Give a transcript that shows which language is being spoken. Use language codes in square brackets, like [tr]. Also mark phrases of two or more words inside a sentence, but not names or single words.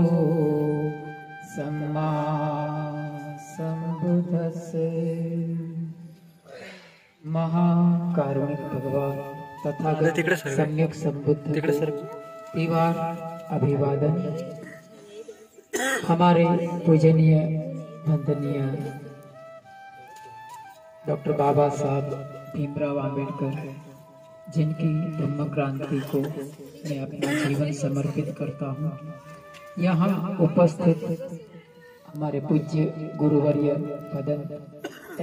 [pi] सम्मा संबुद्धस्से। [hi] महाकारुणिक भगवान तथागत सम्यक संबुद्ध तिवार अभिवादन। हमारे पूजनीय वंदनीय डॉक्टर बाबा साहब भीमराव आंबेडकर, जिनकी धम्म क्रांति को मैं अपना जीवन समर्पित करता हूँ, यहाँ उपस्थित हमारे पूज्य गुरुवर्य पदम